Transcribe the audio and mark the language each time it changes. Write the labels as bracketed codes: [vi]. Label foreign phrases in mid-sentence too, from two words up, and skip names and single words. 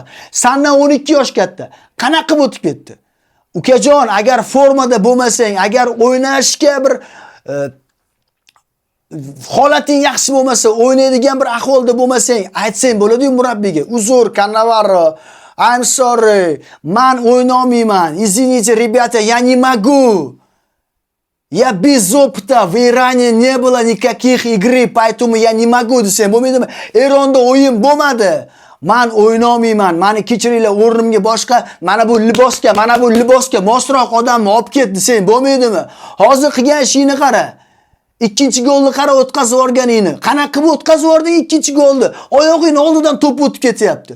[uz] Sendan 12 yosh katta. Qanaqa qilib o'tib ketdi? Ukajon, agar formada bo'lmasang, agar o'ynashga bir holating yaxshi bo'lmasa, o'ynaydigan bir ahvolda bo'lmasang, aytsang bo'ladi-yu murabbiyga. Uzr, Cannavaro, [en] I'm sorry, [uz] man o'ynolmayman. [ru] Извините, ребята, я не могу. Я без опыта, в Иране не было никаких игры, поэтому я не могу [uz] desam bo'lmaydimi? Eronda o'yin bo'lmadi. Men o'ynolmayman. Meni kechiringlar, o'rnimga boshqa, mana bu libosga mosroq odamni olib ket desang bo'lmaydimi? Hozir qilgan ishingni qara. Ikkinchi golni qara o'tkazib yuborganingni. Qanaqa qilib o'tkazib yubording ikkinchi golni? Oyog'ing oldidan to'p o'tib ketyapti.